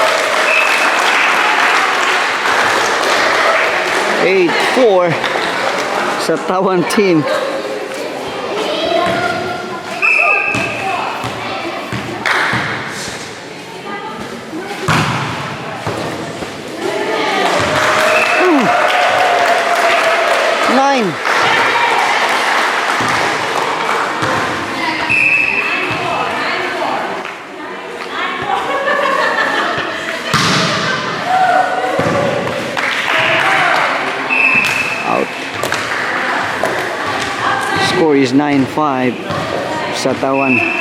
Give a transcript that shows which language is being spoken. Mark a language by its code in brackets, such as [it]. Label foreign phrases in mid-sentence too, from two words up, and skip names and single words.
[en] 8-4 sa Tawan team. Nine. Out. Score is 9-5 sa Tawan.